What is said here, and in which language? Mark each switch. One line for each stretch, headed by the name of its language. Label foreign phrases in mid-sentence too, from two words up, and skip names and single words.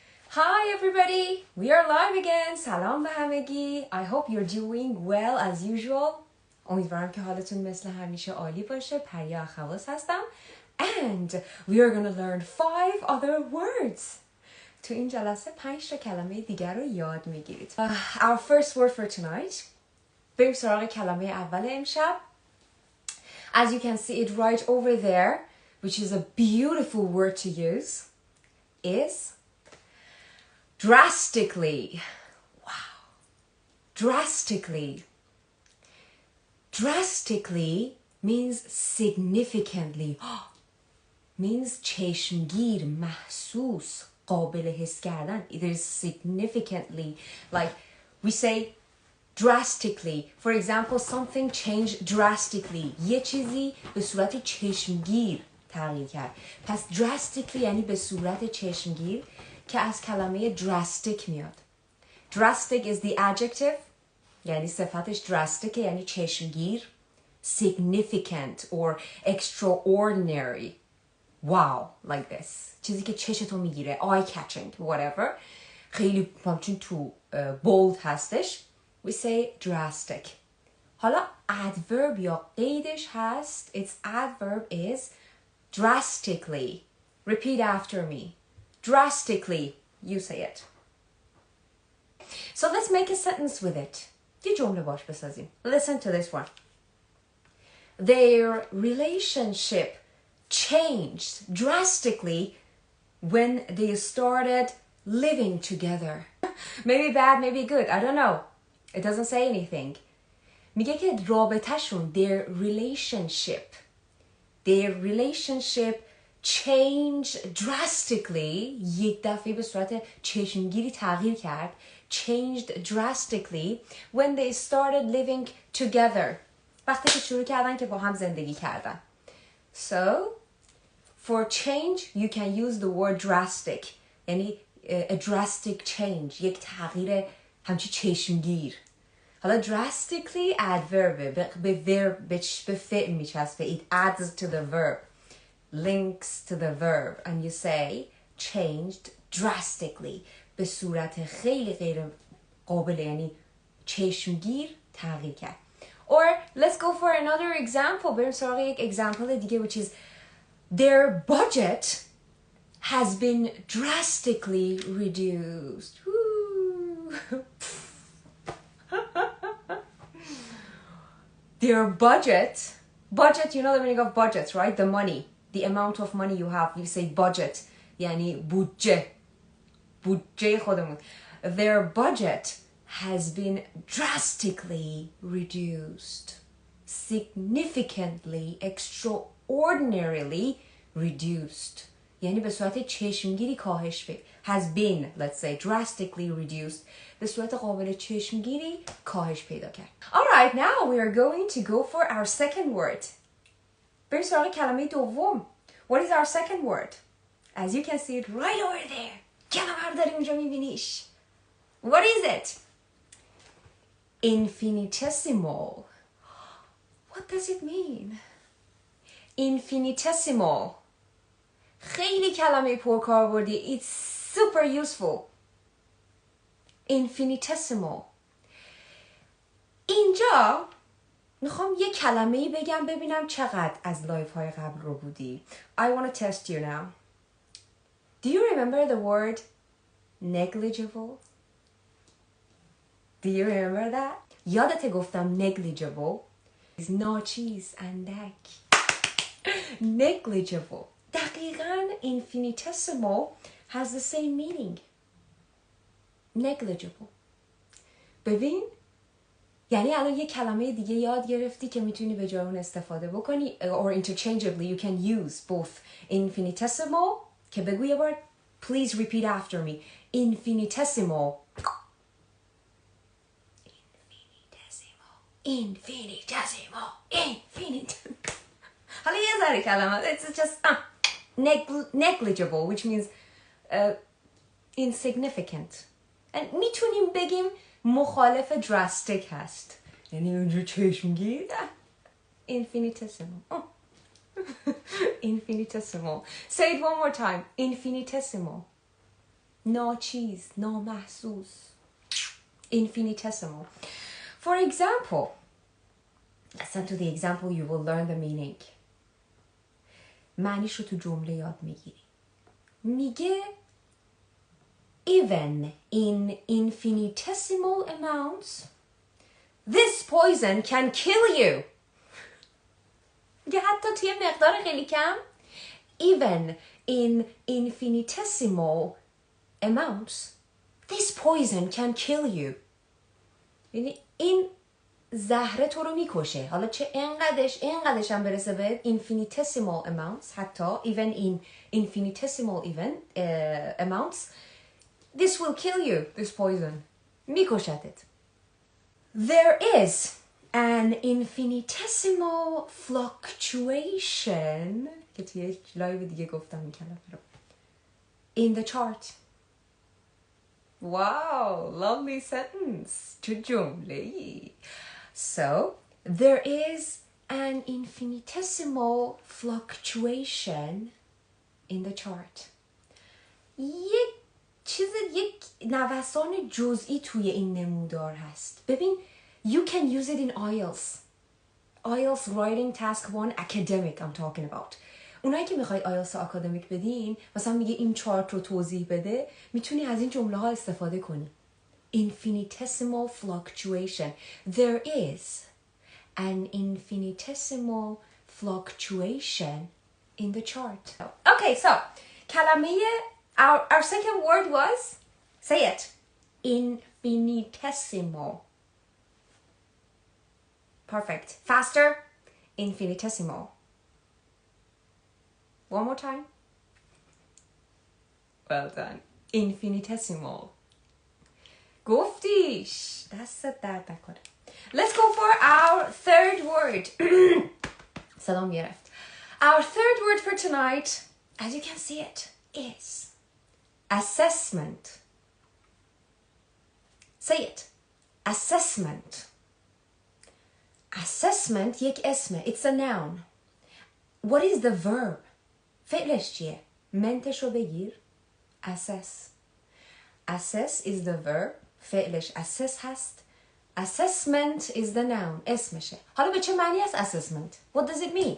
English: Hi everybody, we are live again.
Persian: سلام به همگی.
English: I hope you're doing well as usual.
Persian: امیدوارم که حالتون مثل همیشه عالی باشه. پریا خواص هستم.
English: And we are going to learn 5 other words.
Persian: تو این جلسه 5 تا کلمه دیگر رو یاد میگیرید.
English: Our first word for tonight.
Persian: بریم سراغ کلمه اول امشب.
English: As you can see it right over there, which is a beautiful word to use, is drastically. Wow. Drastically. Drastically means significantly.
Persian: Means چشمگیر، محسوس، قابل حس کردن.
English: It is significantly. Like we say drastically. For example, something changed drastically.
Persian: یه چیزی به صورت چشمگیر تغییر کرد. پس drastically یعنی به صورت چشمگیر که از کلمه drastic میاد.
English: Drastic is the adjective.
Persian: یعنی صفتش
English: drastic
Persian: یعنی چشمگیر.
English: Significant or extraordinary. Wow, like this.
Persian: چیزی که چشتو میگیره.
English: Eye catching, whatever.
Persian: خیلی همچون تو bold هستش.
English: We say drastic.
Persian: حالا adverb یا قیدش هست.
English: Its adverb is drastically. Repeat after me. Drastically. You say it. So let's make a sentence with it. یه جمله باش بسازیم. Listen to this one. Their relationship changed drastically when they started living together. Maybe bad, maybe good. I don't know. It doesn't say anything.
Persian: میگه که رابطه‌شون
English: their relationship changed drastically.
Persian: یک دفعه به صورت چشمگیری تغییر کرد.
English: Changed drastically when they started living together.
Persian: وقتی که شروع کردن که با هم زندگی کردن.
English: So, for change, you can use the word drastic. یعنی a drastic change.
Persian: یک تغییر همچی چشمگیر. حالا
English: drastically adverb
Persian: به فعل میچسبه.
English: It adds to the verb. Links to the verb. And you say changed drastically.
Persian: به صورت خیلی غیر قابل یعنی چشمگیر تغییر کرد.
English: Or let's go for another example.
Persian: بریم سراغ یک
English: example دیگه which is their budget has been drastically reduced. Their budget, you know the meaning of budgets, right? The money, the amount of money you have. You say budget,
Persian: یعنی بودجه خودمون.
English: Their budget has been drastically reduced. Significantly, extraordinarily reduced.
Persian: یعنی به صورت چشمگیری کاهش پیدا.
English: Has been, let's say, drastically reduced.
Persian: به صورت قابل چشمگیری کاهش پیدا کرد.
English: Alright, now we are going to go for our second word.
Persian: بریم سراغ کلمه دوم.
English: What is our second word? As you can see it right over there.
Persian: کلمه رو داری اونجا میبینیش.
English: What is it? Infinitesimal. What does it mean? Infinitesimal.
Persian: خیلی کلمه پرکاربردی.
English: It's super useful. Infinitesimal.
Persian: اینجا میخوام یه کلمه‌ای بگم ببینم چقدر از لایف های قبل رو بودی.
English: I want to test you now. Do you remember the word negligible? Do you remember that?
Persian: یادت گفتم
English: negligible is
Persian: ناچیز اندک.
English: Negligible. دقیقاً infinitesimal has the same meaning. Negligible.
Persian: ببین یعنی الان یه کلمه دیگه یاد گرفتی که میتونی به جای اون استفاده بکنی
English: or interchangeably you can use both infinitesimal
Persian: که بگو یه بار
English: please repeat after me. Infinitesimal.
Persian: حالا یه ذره کلمه
English: it's just negligible which means insignificant.
Persian: and میتونیم بگیم مخالف drastic هست یعنی اونجا چشمگیر.
English: Infinitesimal. Infinitesimal. Say it one more time. Infinitesimal.
Persian: ناچیز، نامحسوس.
English: Infinitesimal. For example, listen to the example, you will learn the meaning.
Persian: معنیش رو تو جمله یاد میگیری.
English: میگه even in infinitesimal amounts this poison can kill you.
Persian: میگه حتی توی مقدار خیلی کم
English: even in infinitesimal amounts this poison can kill you.
Persian: یعنی این زهره تو رو میکشه. حالا چه اینقدرش هم برسه به
English: infinitesimal amounts، حتی even in infinitesimal amounts this will kill you, this poison.
Persian: میکشتت.
English: There is an infinitesimal fluctuation
Persian: که توی یک لایو دیگه گفتم این کلمه رو
English: in the chart. Wow, lovely sentence.
Persian: چه جمله‌ای.
English: So, there is an infinitesimal fluctuation in the chart.
Persian: یک نوسان جزئی توی این نمودار هست.
English: ببین you can use it in IELTS writing task 1 academic I'm talking about.
Persian: اونایی که میخوای IELTS اکادمیک بدین، مثلا میگه این چارت رو توضیح بده، میتونی از این جمله ها استفاده کنی.
English: Infinitesimal fluctuation. There is an infinitesimal fluctuation in the chart. Okay, so کلمه our second word was, say it, infinitesimal. Perfect. Faster. Infinitesimal. One more time. Well done. Infinitesimal.
Persian: گفتیش. دستت درد نکنه.
English: Let's go for our third word.
Persian: صدام گرفت.
English: Our third word for tonight, as you can see it, is assessment. Say it. Assessment.
Persian: Assessment یک اسمه.
English: It's a noun. What is the verb?
Persian: فعلش چیه؟ منتش رو بگیر.
English: Assess. Assess is the verb.
Persian: فعلش assess هست.
English: Assessment is the noun. اسمشه.
Persian: حالا به چه معنی است assessment?
English: What does it mean?